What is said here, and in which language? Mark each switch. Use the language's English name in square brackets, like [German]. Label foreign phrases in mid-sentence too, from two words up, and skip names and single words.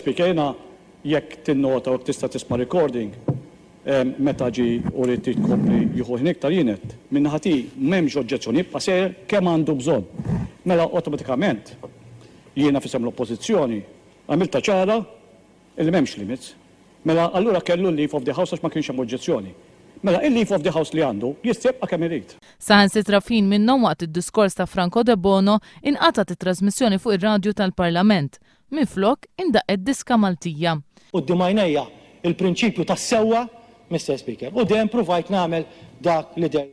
[Maltese] Speaker, jekk tinnota u tista' tisma' recording meta ġi u rrid tkompli jieħu iktar jienet, minnaħa tiegħi m'hemmx oġġezzjoni jibqa' seher kemm għandu bżonn. Mela awtomatikament jiena fisem l-oppożizzjoni għamilta ċara li m'hemmx limits. Mela allura kellu l- [English] leave of the house [Maltese] għax ma kienx hemm oġġezzjoni. Mela il- [English] leave of the house [Maltese] li għandu jistibqa' kemm irid. Saħansitra fin minnhom waqt id-diskors ta' Franco De Bono inqatat it-trasmissjoni fuq ir-radju tal-Parlament. Minflok indaqqet diska Maltija. Quddiem għajnejja il-prinċipju tas-sewwa, Mr. Speaker, u dejjem provajt nagħmel dak li dejjem.